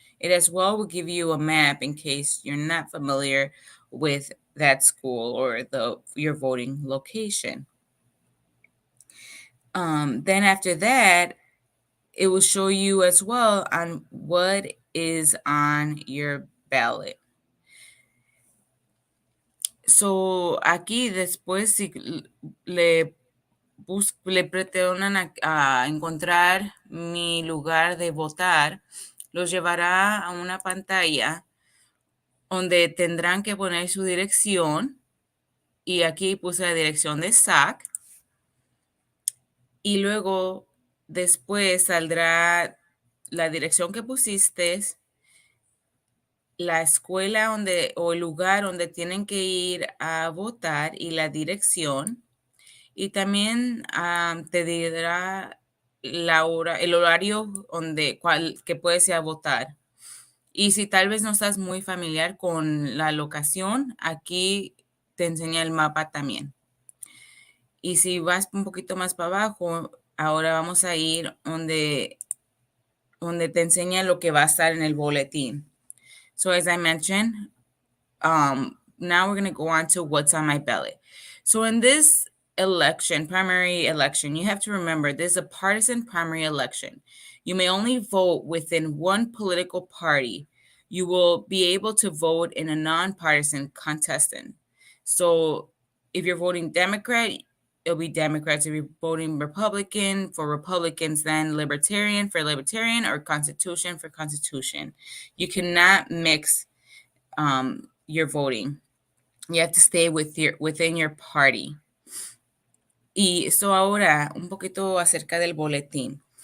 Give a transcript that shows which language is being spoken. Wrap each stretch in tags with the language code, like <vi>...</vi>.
<en>It as well will give you a map in case you're not familiar with that school or your voting location. Then after that, it will show you as well on what is on your ballot.</en> <es>So aquí después si le pretendan a encontrar mi lugar de votar, los llevará a una pantalla donde tendrán que poner su dirección, y aquí puse la dirección de SAC, y luego después saldrá la dirección que pusiste, la escuela o el lugar donde tienen que ir a votar y la dirección, y también te dirá la hora, el horario que puedes ir a votar. Y si tal vez no estás muy familiar con la locación, aquí te enseña el mapa también. Y si vas un poquito más para abajo, ahora vamos a ir donde te enseña lo que va a estar en el boletín.</es> <en>So as I mentioned, now we're going to go on to what's on my ballot. So in this primary election, you have to remember this is a partisan primary election. You may only vote within one political party. You will be able to vote in a nonpartisan contestant. So if you're voting Democrat, it'll be Democrats. If you're voting Republican, for Republicans, then Libertarian for Libertarian, or Constitution for Constitution. You cannot mix your voting. You have to stay within your party.</en> <es>Y eso ahora, un poquito acerca del boletín.</es>